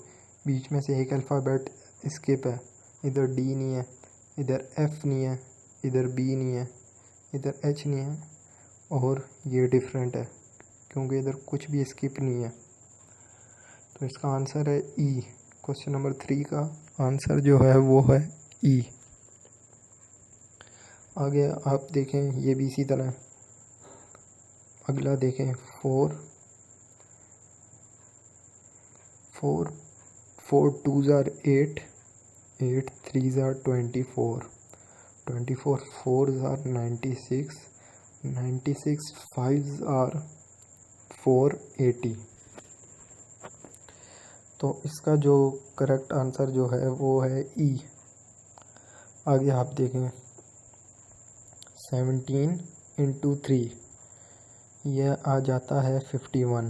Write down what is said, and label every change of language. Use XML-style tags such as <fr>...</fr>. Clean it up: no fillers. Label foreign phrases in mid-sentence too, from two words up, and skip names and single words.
<hi>बीच में से एक अल्फ़ाबेट स्किप है, इधर डी नहीं है, इधर एफ नहीं है, इधर बी नहीं है, इधर एच नहीं है, और ये डिफरेंट है क्योंकि इधर कुछ भी स्किप नहीं है। तो इसका आंसर है ई।</hi> <en>question number</en> <hi>3 का आंसर जो है वो है ई। आगे आप देखें ये भी इसी तरह। अगला देखें</hi> <en>4 2s are 8, 8 3s are 24, 24 4s are 96, 96 5s are 480।</en> <hi>तो इसका जो</hi> <en>correct answer</en> <hi>जो है वो है ई। आगे आप देखें 17 इंटू 3 यह आ जाता है 51।</hi>